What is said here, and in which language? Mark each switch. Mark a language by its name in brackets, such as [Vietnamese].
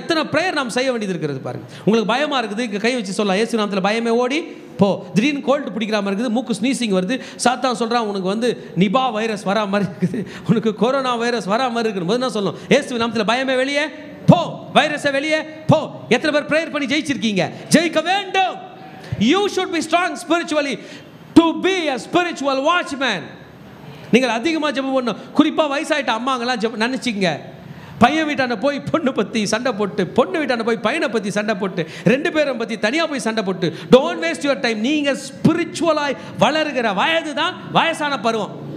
[Tamil] எத்தனை ப்ரேயர் நாம் செய்ய வேண்டியது இருக்கிறது பாருங்கள். உங்களுக்கு பயமாக இருக்குது, இங்கே கை வச்சு சொல்லலாம், இயேசு நாமத்தில் பயமே ஓடி போ. திடீர்னு கோல்டு பிடிக்கிற மாதிரி இருக்குது, மூக்கு ஸ்னீசிங் வருது, சாத்தான் சொல்கிறான் உனக்கு வந்து நிபா வைரஸ் வரா மாதிரி இருக்குது, உனக்கு கொரோனா வைரஸ் வரா மாதிரி இருக்குன்னு போது என்ன சொல்லணும்? இயேசுவின் நாமத்தில் பயமே வெளியே போ, வைரஸை வெளியே போ. எத்தனை பேர் ப்ரேயர் பண்ணி ஜெயிச்சிருக்கீங்க? ஜெயிக்க வேண்டும். [English] You should be strong spiritually to be a spiritual watchman. [Tamil] நீங்கள் அதிகமாக ஜெபம் பண்ணணும். குறிப்பாக வயசாயிட்ட அம்மாங்கெல்லாம் நினச்சிங்க, பையன் வீட்டான போய் பொண்ணு பற்றி சண்டை போட்டு, பொண்ணு வீட்டான போய் பையனை பற்றி சண்டை போட்டு, ரெண்டு பேரும் பற்றி தனியாக போய் சண்டை போட்டு, [English] Don't waste your time. [Tamil] நீங்கள் ஸ்பிரிச்சுவலாய் வளருகிற வயது தான் வயசான பருவம்.